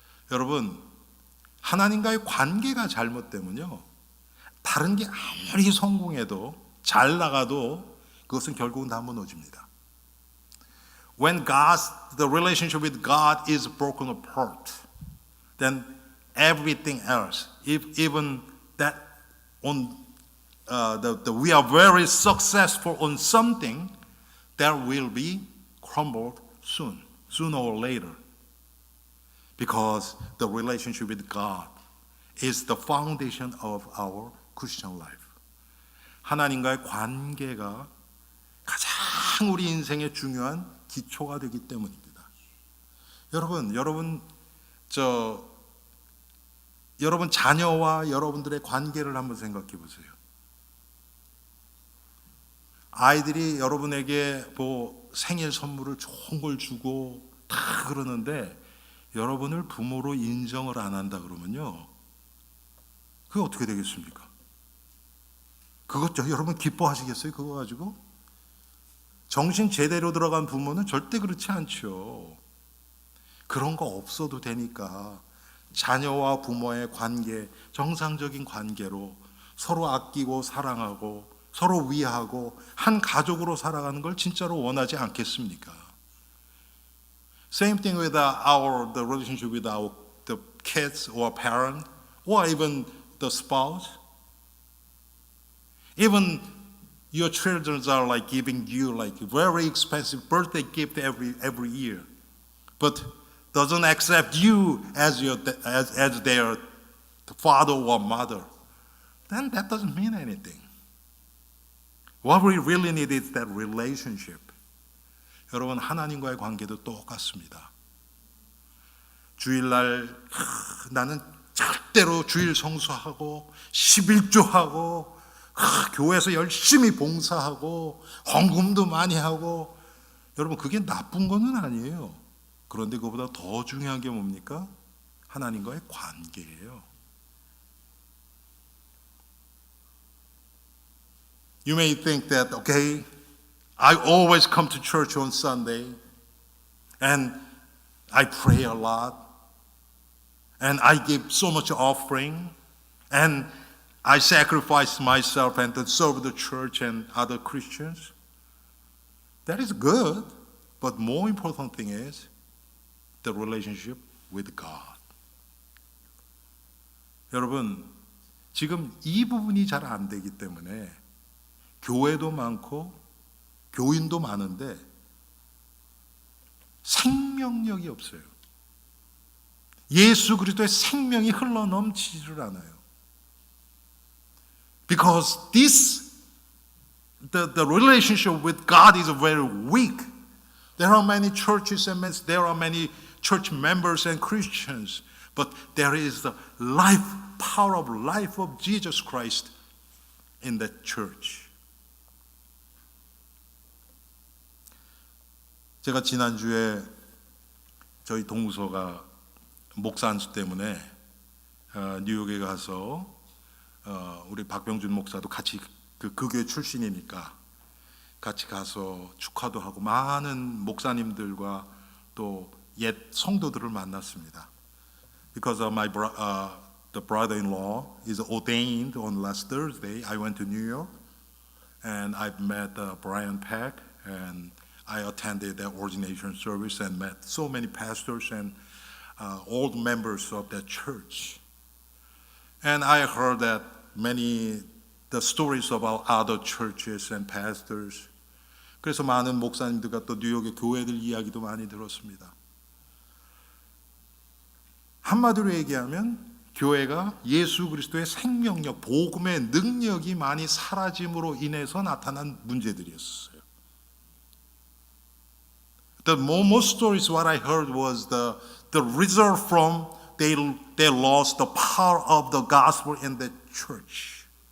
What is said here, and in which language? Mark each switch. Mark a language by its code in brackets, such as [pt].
[ko] 여러분, 하나님과의 관계가 잘못되면요, 다른 게 아무리 성공해도 잘 나가도 그것은 결국은 다 무너집니다. [en] When the relationship with God is broken apart, then everything else, even that we are very successful on something, that will be crumbled sooner or later. Because the relationship with God is the foundation of our Christian life. [ko] 하나님과의 관계가 가장 우리 인생의 중요한 기초가 되기 때문입니다. 여러분 자녀와 여러분들의 관계를 한번 생각해 보세요. 아이들이 여러분에게 뭐 생일 선물을 좋은 걸 주고 다 그러는데 여러분을 부모로 인정을 안 한다 그러면요, 그게 어떻게 되겠습니까? 그것도 여러분 기뻐하시겠어요? 그거 가지고? 정신 제대로 들어간 부모는 절대 그렇지 않죠. 그런 거 없어도 되니까 자녀와 부모의 관계, 정상적인 관계로 서로 아끼고 사랑하고 서로 위하고 한 가족으로 살아가는 걸 진짜로 원하지 않겠습니까? [en] Same thing with the relationship with the kids or parent or even the spouse. Even your children are like giving you like very expensive birthday gift every year, but doesn't accept you as their father or mother. Then that doesn't mean anything. What we really need is that relationship. [ko] 여러분, 하나님과의 관계도 똑같습니다. 주일날 나는 절대로 주일 성수하고 11조하고 교회에서 열심히 봉사하고 헌금도 많이 하고, 여러분 그게 나쁜 거는 아니에요. 그런데 그보다 더 중요한 게 뭡니까? 하나님과의 관계예요. [en] You may think that, okay, I always come to church on Sunday and I pray a lot and I give so much offering and I sacrifice myself and to serve the church and other Christians. That is good, but more important thing is the relationship with God. [ko] 여러분, 지금 이 부분이 잘 안 되기 때문에 교회도 많고 교인도 많은데 생명력이 없어요. 예수 그리스도의 생명이 흘러넘치지를 않아요. [en] Because the relationship with God is very weak. There are many churches and there are many church members and Christians, but there is the power of life of Jesus Christ in that church. [ko] 제가 지난주에 저희 동서가 목사 안수 때문에 뉴욕에 가서 우리 박병준 목사도 같이 그 교회 출신이니까 같이 가서 축하도 하고 많은 목사님들과 또 옛 성도들을 만났습니다. [en] Because the brother-in-law is ordained on last Thursday, I went to New York and I met Brian Peck and I attended the ordination service and met so many pastors and old members of that church. And I heard that the stories about other churches and pastors. [ko] 그래서 많은 목사님들과 또 뉴욕의 교회들 이야기도 많이 들었습니다. 한마디로 얘기하면 교회가 예수 그리스도의 생명력, 복음의 능력이 많이 사라짐으로 인해서 나타난 문제들이었어요. [en] The most stories what I heard was the result from they lost the power of the gospel in the church.